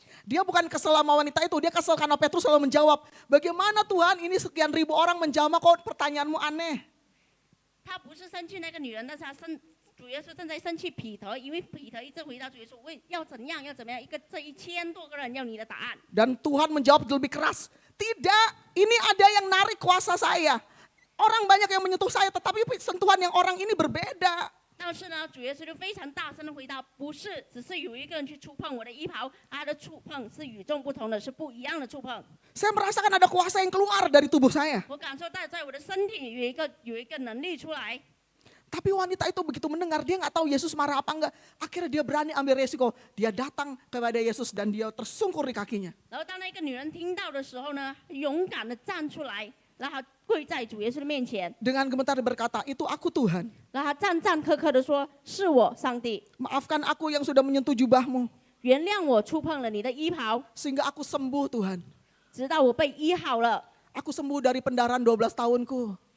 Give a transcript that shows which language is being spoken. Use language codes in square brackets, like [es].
[id] Dia bukan kesel sama wanita itu, dia kesel karena Petrus selalu menjawab, bagaimana Tuhan ini sekian ribu orang menjamah kok pertanyaanmu aneh. [zh] 他不是生气那个女人，但是他主耶稣正在生气彼得，因为彼得一直回答主耶稣问要怎样要怎么样，这1000多个人要你的答案。 [id] Dan Tuhan menjawab lebih keras, tidak, ini ada yang narik kuasa saya. Orang banyak yang menyentuh saya, tetapi sentuhan yang orang ini berbeda. [zh] 但是呢，主耶稣就非常大声的回答，不是，只是有一个人去触碰我的衣袍，他的触碰是与众不同的，是不一样的触碰。 [id] Saya merasakan ada kuasa yang keluar dari tubuh saya. [zh] 我感受到在我的身体有一个能力出来。 [id] Tapi wanita itu begitu mendengar, dia nggak tahu Yesus marah apa enggak. Akhirnya dia berani ambil resiko. Dia datang kepada Yesus dan dia tersungkur di kakinya. [zh] 然后当那个女人听到的时候呢，勇敢的站出来，然后跪在主耶稣的面前， [id] Dengan gemetar berkata, itu aku Tuhan. [zh] 然后他战磕磕的说：“是我，上帝， [id] Maafkan aku yang sudah menyentuh jubahmu. [zh] 原谅我触碰了你的衣袍， [id] Sehingga aku sembuh Tuhan. [zh] 直到我被医好了。 [id] Aku sembuh dari pendarahan 12 tahunku.